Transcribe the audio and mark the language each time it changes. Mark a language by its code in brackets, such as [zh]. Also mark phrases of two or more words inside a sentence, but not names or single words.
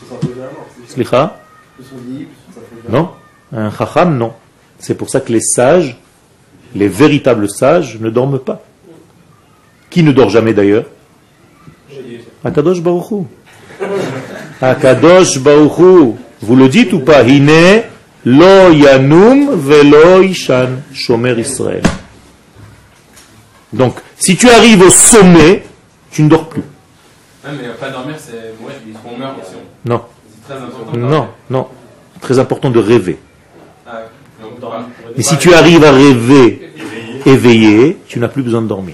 [fr] Slicha? Non? Un chacham, non. C'est pour ça que les sages, les véritables sages, ne dorment pas. Qui ne dort jamais d'ailleurs? [he] הקדוש ברוך הוא. הקדוש ברוך הוא. [fr] Vous le dites ou pas? [he] הנה לא ינום ולא יישן שומר ישראל. [fr] Donc, si tu arrives au sommet, tu ne dors plus. Ah, mais pas dormir, c'est mourir, on meurt aussi. Non. C'est très important. Non, non. C'est très important de rêver. Ah, mais si tu arrives à rêver éveillé, tu n'as plus besoin de dormir.